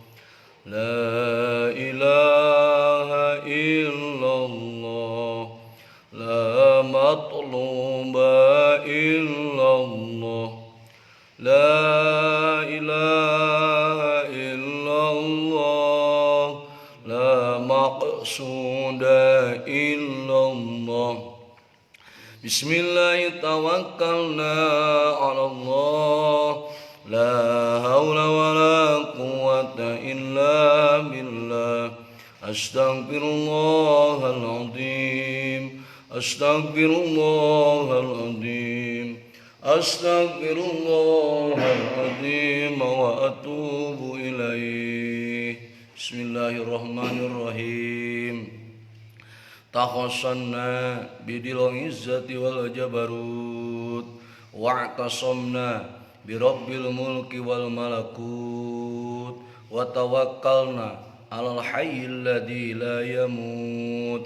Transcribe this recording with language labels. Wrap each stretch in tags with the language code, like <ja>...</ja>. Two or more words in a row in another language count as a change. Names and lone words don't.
<ar>لا إله إلا الله، لا مطلوب إلا الله، لا إله إلا الله، لا مقصود إلا الله. بسم الله توكلنا على الله، لا حول ولا قوة إلا بالله. أستغفر الله العظيم، أستغفر الله العظيم، أستغفر الله العظيم وأتوب إليه. بسم الله الرحمن الرحيم. تحصنا بذي العزة والجبروت، واعتصمنا برب الملك والملكوت، وتوكلنا على الحي الذي لا يموت.</ar>